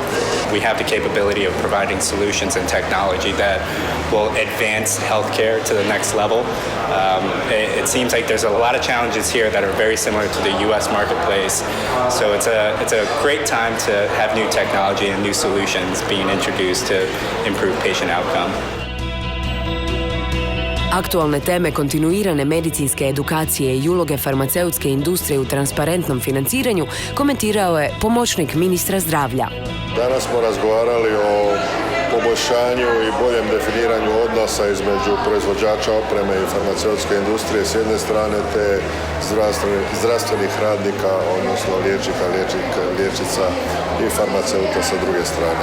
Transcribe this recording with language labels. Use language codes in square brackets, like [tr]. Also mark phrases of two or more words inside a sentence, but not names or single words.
[en] We have the capability of providing solutions and technology that will advance healthcare to the next level. It seems like there's a lot of challenges here that are very similar to the U.S. marketplace. So it's a great time to have new technology and new solutions being introduced to improve patient outcome. [hr] Aktualne teme kontinuirane medicinske edukacije i uloge farmaceutske industrije u transparentnom financiranju komentirao je pomoćnik ministra zdravlja. Danas smo razgovarali o poboljšanju i boljem definiranju odnosa između proizvođača opreme i farmaceutske industrije s jedne strane te zdravstvenih radnika, odnosno liječnica i farmaceuta sa druge strane.